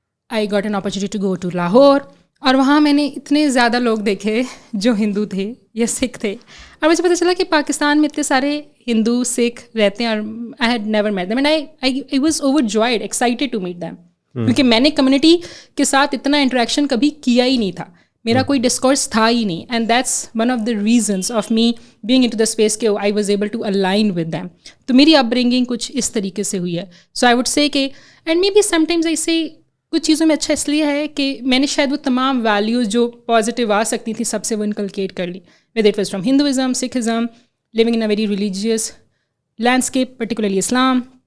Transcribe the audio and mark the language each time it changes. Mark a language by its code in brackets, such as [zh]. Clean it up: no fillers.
[en] I got an opportunity to go to Lahore, [ur] اور وہاں میں نے اتنے زیادہ لوگ دیکھے جو ہندو تھے یا سکھ تھے, اور مجھے پتہ چلا کہ پاکستان میں اتنے سارے ہندو سکھ رہتے ہیں, اور [en] I had never met them and I was overjoyed, excited to meet them, [ur] کیونکہ میں نے کمیونٹی کے ساتھ اتنا انٹریکشن کبھی کیا ہی نہیں تھا, میرا کوئی ڈسکورس تھا ہی نہیں. [en] And that's one of the reasons of me being into the space کہ I was able to align with them. [ur] تو میری اپ برنگنگ کچھ اس طریقے سے ہوئی ہے. [en] so I would say کہ and maybe sometimes [ur] ایسے کچھ چیزوں میں اچھا اس لیے ہے کہ میں نے شاید وہ تمام ویلیوز جو پازیٹیو آ سکتی تھیں سب سے وہ انکلکیٹ کر لی, [en] Whether it was from Hinduism, Sikhism, living in a very religious landscape, particularly Islam.